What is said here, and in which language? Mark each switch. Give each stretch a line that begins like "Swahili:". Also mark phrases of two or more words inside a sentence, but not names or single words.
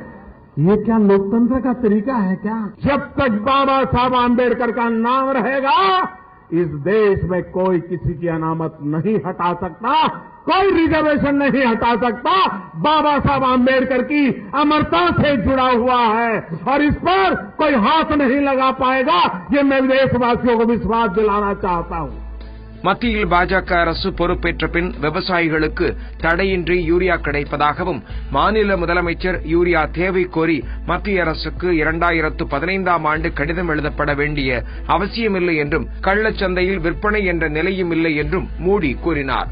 Hindi: ये क्या लोकतंत्र का तरीका है क्या? जब तक बाबा साहब आम्बेडकर का नाम रहेगा, इस देश में कोई किसी की अनामत नहीं हटा सकता, कोई रिजर्वेशन नहीं हटा सकता. बाबा साहब आम्बेडकर की अमरता से जुड़ा हुआ है और इस पर कोई हाथ नहीं लगा पाएगा. ये मैं देशवासियों को विश्वास दिलाना चाहता हूं.
Tamil: மத்தியில் பாஜக அரசு பொறுப்பேற்ற பின் விவசாயிகளுக்கு தடையின்றி யூரியா கிடைப்பதாகவும், மாநில முதலமைச்சர் யூரியா தேவை கோரி மத்திய அரசுக்கு 2015ஆம் ஆண்டு கடிதம் எழுதப்பட வேண்டிய அவசியமில்லை என்றும், கள்ளச்சந்தையில் விற்பனை என்ற நிலையும் இல்லை என்றும் மோடி கூறினார்.